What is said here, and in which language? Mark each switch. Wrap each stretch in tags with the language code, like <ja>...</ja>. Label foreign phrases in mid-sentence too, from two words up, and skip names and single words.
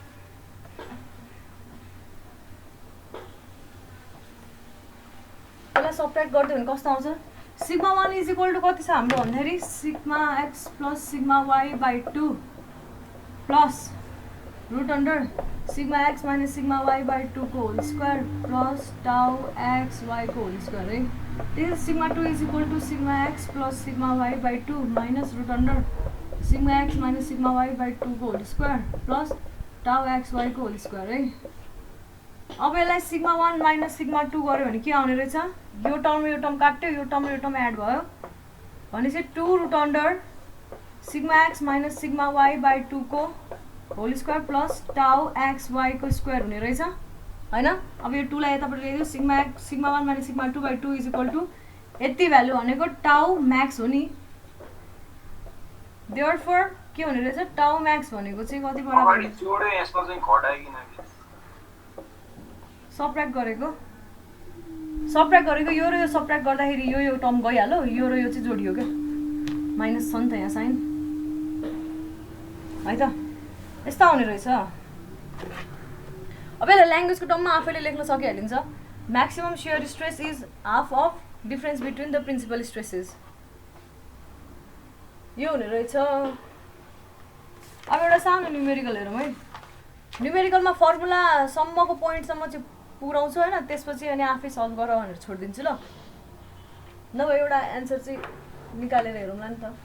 <ne>यसलाई सबट्र्याक्ट गर्दै भने कस्तो आउँछ</ne> <en>sigma 1 is equal to</en> <ne>कति छ हाम्रो भन्दाखेरि</ne> <en>sigma x plus sigma y by 2 plus root under sigma x minus sigma y by 2 ko whole square plus tau x y ko whole square है। त्यसै sigma 2 is equal to sigma x plus sigma y by 2 minus root under sigma x minus sigma y by 2 ko whole square plus tau x y ko whole square है।</en> <ne>अब यसलाई</ne> <en>sigma 1 minus sigma 2</en> <ne>गऱ्यो भने के आउने रहेछ यो टर्म काट्यो यो टर्म एड भयो भनेपछि</ne> <en>2 root under sigma x minus sigma y by 2 ko whole square plus tau x y ko square</en> <ne>हुने रहेछ हैन। अब यो 2 लाई यतापट्टि ल्याइदियो</ne> <en>sigma 1 minus sigma 2 by 2 is equal to</en> <ne>यति भ्यालु भनेको</ne> <en>tau max</en> <ne>हो नि। देयरफोर के हुने रहेछ</ne> <en>tau max</en> <ne>भनेको चाहिँ कति बराबर सबट्र्याक्ट गरेको यो र यो सबट्र्याक्ट गर्दाखेरि यो टर्म गइहाल्यो यो र यो चाहिँ जोडियो क्या माइनस छ नि त यहाँ साइन है त यस्तो आउने रहेछ। अब यसलाई ल्याङ्ग्वेजको टर्ममा आफैले लेख्न सकिहालिन्छ</ne> <en>Maximum shear stress is half of difference between the principal stresses.</en> <ne>यो हुने रहेछ. अब एउटा सानो न्युमेरिकल हेरौँ है. न्युमेरिकलमा फर्मुलासम्मको पोइन्टसम्म चाहिँ पुऱ्याउँछु होइन, त्यसपछि अनि आफै सल्भ गर भनेर छोडिदिन्छु ल. नभए एउटा एन्सर चाहिँ निकालेर हेरौँला नि त.</ne>